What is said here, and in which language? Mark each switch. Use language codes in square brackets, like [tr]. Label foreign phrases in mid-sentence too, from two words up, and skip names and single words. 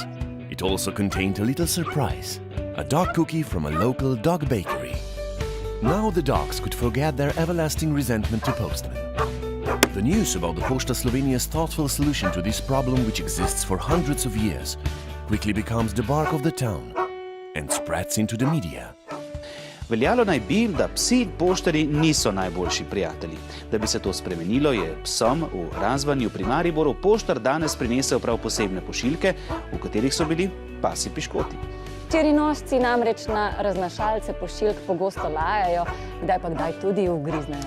[en] It also contained a little surprise, a dog cookie from a local dog bakery. Now the dogs could forget their everlasting resentment to postmen. The news about the Posta Slovenije's thoughtful solution to this problem, which exists for hundreds of years, quickly becomes the bark of the town and spreads into the media. [sl] Veljalo naj bi, da psi in poštarji niso najboljši prijatelji. Da bi se to spremenilo, je psom v Razvanju pri Mariboru poštar danes prinesel prav posebne pošiljke, v katerih so bili pasji piškoti. Štirinožci namreč na raznašalce pošiljk pogosto lajajo, kdaj pa kdaj tudi ugriznejo.